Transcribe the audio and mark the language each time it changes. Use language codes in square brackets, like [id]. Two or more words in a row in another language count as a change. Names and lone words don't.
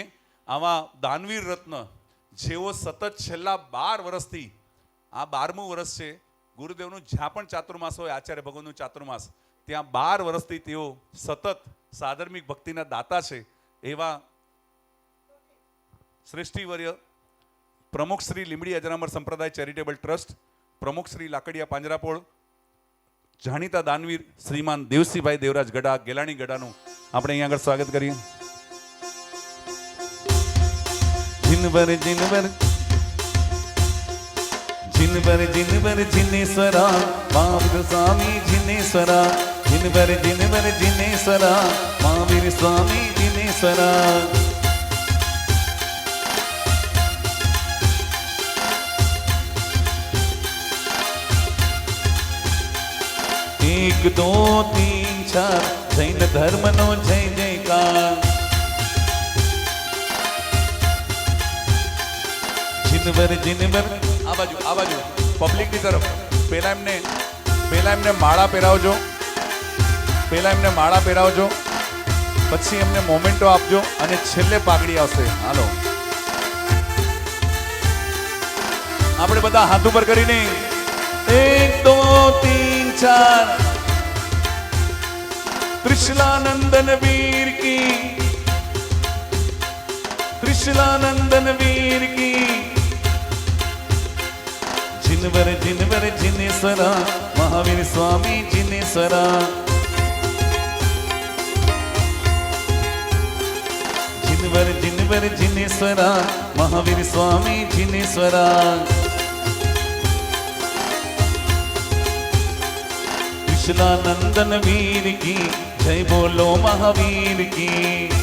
[gu] આવા દાનવીર રત્ન જેઓ સતત છેલ્લા 12 વર્ષથી, આ 12મું વર્ષ છે ગુરુદેવનું, જ્યાં પણ ચાતુર્માસ હોય, આચાર્ય ભગવાનનું ચાતુર્માસ, ત્યાં 12 વર્ષથી તેઓ સતત સાધર્મિક ભક્તિના દાતા છે. એવા શ્રેષ્ઠીવર્ય પ્રમુખ શ્રી લીંબડી અજરામર સંપ્રદાય ચેરિટેબલ ટ્રસ્ટ, પ્રમુખ શ્રી લાકડિયા પાંજરાપોળ, જાણીતા દાનવીર શ્રીમાન દેવસીભાઈ દેવરાજ ગડા, ગેલાણી ગડાનું આપણે અહીંયા આગળ સ્વાગત કરીએ. [hi] जिनवर जिनवर जिनवर जिनवर जिनेश्वरा महावीर स्वामी जिनेश्वरा जिनवर जिनवर जिनेश्वरा महावीर स्वामी जिनेश्वरा एक दो तीन चार जैन धर्म नो जय जयकार जिनवर जिनवर [gu] આ બાજુ પબ્લિકની તરફ પહેલા એમને માળા પહેરાવજો, પછી એમને મોમેન્ટો આપજો અને છેલ્લે પાઘડી આવશે. હાલો આપણે બધા હાથ ઉપર કરીને [hi] 1 2 3 4 त्रिशलानंदन वीर की, त्रिशलानंदन वीर की, जिनवर जिनवर जिनेश्वरा महावीर स्वामी जिनेश्वरा जिनवर जिनवर जिनेश्वरा महावीर स्वामी जिनेश्वरा त्रिशलानंदन वीर की जय बोलो महावीर की.